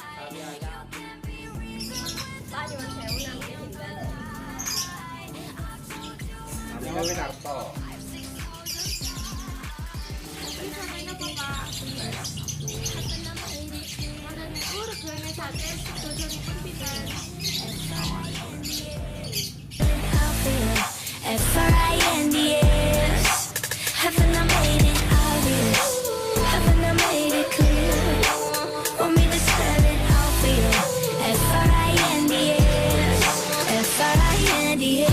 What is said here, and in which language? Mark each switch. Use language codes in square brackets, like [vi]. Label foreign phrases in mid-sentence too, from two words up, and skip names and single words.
[jv] Pak nyuwun sewu nami sinten? Nami kula Winarto. Iki sampeyan apa, Pak? Wonten niku regane sate dosanipun pinten? [en] F-R-I-N-D-S. Haven't I made it obvious? Haven't I made it clear? Want me to spell it out for you? F-R-I-N-D-S. F-R-I-N-D-S.